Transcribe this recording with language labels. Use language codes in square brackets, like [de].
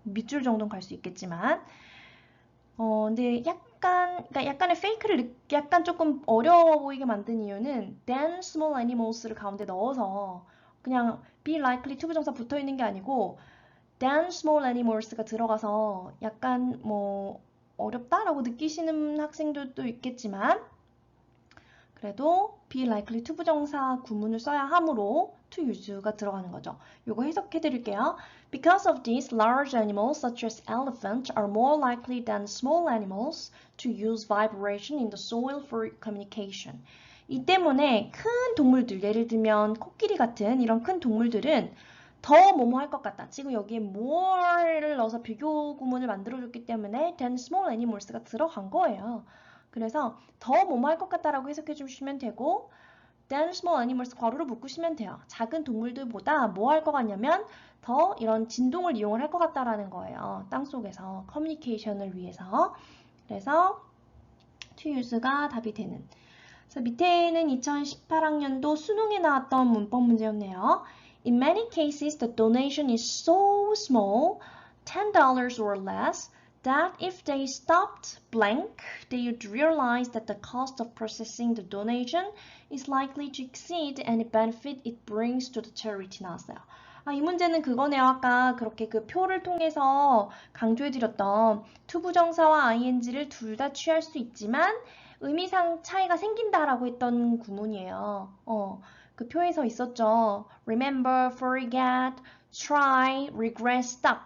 [ko] 밑줄 정도는 갈 수 있겠지만. 근데 그러니까 약간의 페이크를 약간 조금 어려워 보이게 만든 이유는 [en] then small animals [ko] 를 가운데 넣어서 그냥 be likely to 부정사 붙어 있는 게 아니고 then small animals가 들어가서 약간 뭐 어렵다라고 느끼시는 학생들도 있겠지만 그래도 be likely to 부정사 구문을 써야 하므로 to use가 들어가는 거죠. 요거 해석해 드릴게요. [en] Because of this, large animals such as elephants are more likely than small animals to use vibration in the soil for communication. [ko] 이 때문에 큰 동물들, 예를 들면 코끼리 같은 이런 큰 동물들은 더 뭐뭐 할 것 같다. 지금 여기에 more를 넣어서 비교 구문을 만들어줬기 때문에 [en] than small animals [ko] 가 들어간 거예요. 그래서 더 뭐뭐 할 것 같다라고 해석해 주시면 되고 [en] than small animals [ko] 괄호로 묶으시면 돼요. 작은 동물들보다 뭐 할 것 같냐면 더 이런 진동을 이용을 할 것 같다라는 거예요. 땅속에서 커뮤니케이션을 위해서. 그래서 to use가 답이 되는. 그래서 밑에는 2018학년도 수능에 나왔던 문법 문제였네요. [en] In many cases, the donation is so small, $10 or less, that if they stopped blank, they would realize that the cost of processing the donation is likely to exceed any benefit it brings to the charity [ko] 나왔어요. 이 문제는 그거네요. 아까 그렇게 그 표를 통해서 강조해드렸던 to 부정사와 ing를 둘 다 취할 수 있지만 의미상 차이가 생긴다라고 했던 구문이에요. 그 표에서 있었죠. [en] Remember, forget, try, regret, stop.